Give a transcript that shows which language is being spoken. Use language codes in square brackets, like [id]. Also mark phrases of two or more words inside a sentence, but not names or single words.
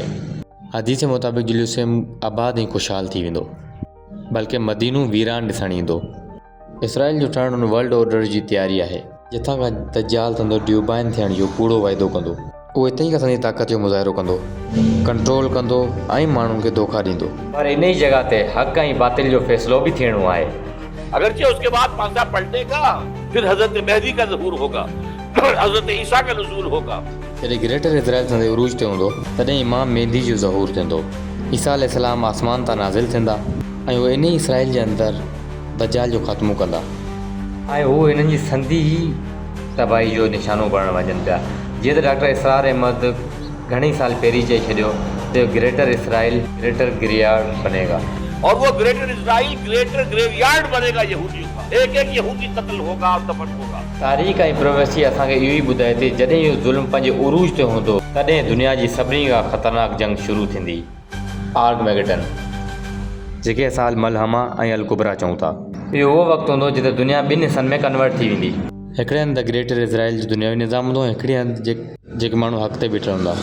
[sd] हदीस मुताबिक़ जेरूसलेम आबाद ऐं ख़ुशहाल थी वेंदो बल्कि मदीनो वीरान ॾिसणु ईंदो। इसराइल जो ठहणु हुन वर्ल्ड ऑर्डर जी तयारी आहे जिथां खां दज्जाल थींदो ड्यूबाइन थियण जो कूड़ो वाइदो कंदो। उहो हिते ई असांजी ताक़त जो मुज़ाहिरो कंदो, कंट्रोल कंदो ऐं माण्हुनि खे धोखा ॾींदो। पर इन ई जॻह ते हक़ ऐं बातिल जो फ़ैसिलो बि थियणो आहे। [hi] अगरचे उसके बाद पासा पलटेगा, फिर हजरत मेहदी का ज़हूर होगा, हजरत ईसा का नुज़ूल होगा। [sd] जॾहिं ग्रेटर इज़राइल संदे उरूज ते हूंदो तॾहिं इमाम मेहदी जो ज़हूर थींदो। ईसा अलैहिस्सलाम आसमान तां नाज़िल थींदा ऐं उहे इन ई इसराइल जे अंदरि दज्जाल जो ख़ात्मो कंदा ऐं हू हिननि जी संधी ई तबाही जो निशानो बणणु वञनि पिया। जीअं त डॉक्टर इसरार अहमद घणेई साल पहिरीं चई छॾियो त ग्रेटर इसराइल [en] greater graveyard [sd] बनेगा [hi] और वो ग्रेटर इजराइल [en] greater graveyard [hi] बनेगा यहूदियों का। एक एक यहूदी कत्ल होगा और दफन होगा। [sd] तारीख़ ऐं प्रोफेसी असांखे इहो ई ॿुधाए थी जॾहिं इहो ज़ुल्म पंहिंजे उरूज ते हूंदो तॾहिं दुनिया जी सभिनी खां ख़तरनाक जंग शुरू थींदी, आर्गमैगडन, जेके असां [ar] الملحمة [sd] ऐं [ar] الكبرى [sd] चऊं था। इहो उहो वक़्तु हूंदो जिते दुनिया ॿिनि हिसनि में कन्वर्ट थी वेंदी। हिकिड़े हंधि ग्रेटर इज़राइल जो दुनियावी निज़ाम हूंदो ऐं हिकिड़े हंधि जेके माण्हू हक़ ते बीठल हूंदा।